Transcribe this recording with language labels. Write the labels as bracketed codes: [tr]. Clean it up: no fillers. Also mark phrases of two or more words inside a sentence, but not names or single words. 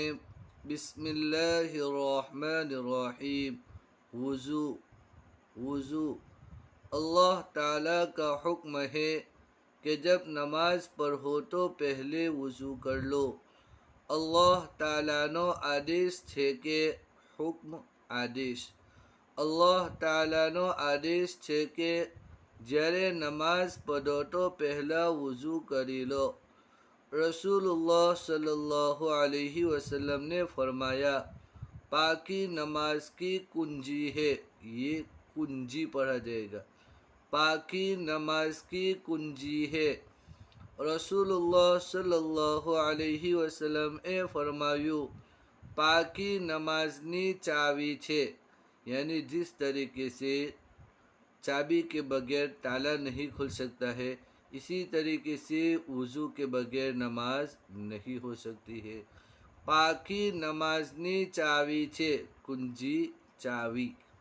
[ur] بسم اللہ الرحمن الرحیم۔ وضو اللہ تعالیٰ کا حکم ہے کہ جب نماز پڑھو تو پہلے وضو کر لو۔ [gu] અલ્લાહ તઆલા નો آدیش છે કે હુકમ આદેશ અલ્લાહ તઆલા નો આદેશ છે કે જ્યારે નમાઝ પઢો તો પહેલા વضو કરી લો۔ [ur] رسول اللہ صلی اللہ علیہ وسلم نے فرمایا، پاکی نماز کی کنجی ہے۔ یہ کنجی پڑھا جائے گا، پاکی نماز کی کنجی ہے۔ [gu] رسول اللہ صلی اللہ علیہ وسلم એ ફરમાયું، પાકી નમાઝની ચાવી છે، [ur] یعنی جس طریقے سے چابی کے بغیر تالا نہیں کھل سکتا ہے، اسی طریقے سے وضو کے بغیر نماز نہیں ہو سکتی ہے۔ [gu] પાકી નમાઝની ચાવી છે, કુંજી ચાવી.